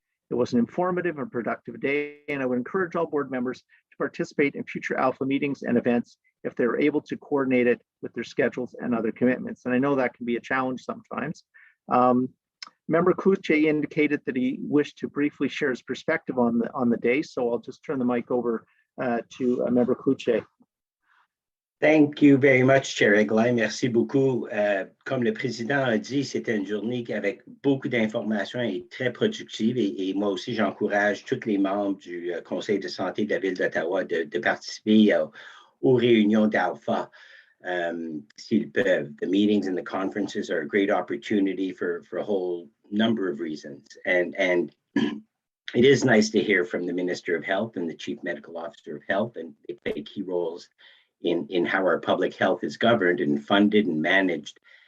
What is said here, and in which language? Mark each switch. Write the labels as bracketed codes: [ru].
[en] It was an informative and productive day, and I would encourage all board members to participate in future Alpha meetings and events if they're able to coordinate it with their schedules and other commitments. And I know that can be a challenge sometimes. Member Cloutier indicated that he wished to briefly share his perspective on the day, so I'll just turn the mic over to Member Cloutier. Thank you very much, Chair Egli. [fr] Merci beaucoup. Comme le président a dit, c'était une journée avec beaucoup d'informations et très productive. Et moi aussi, j'encourage tous les membres du conseil de santé de la ville d'Ottawa de participer aux réunions d'Alpha s'ils peuvent. [en] The meetings and the conferences are a great opportunity for a whole number of reasons. And it is nice to hear from the Minister of Health and the Chief Medical Officer of Health, and they play key roles in how our public health is governed and funded and managed.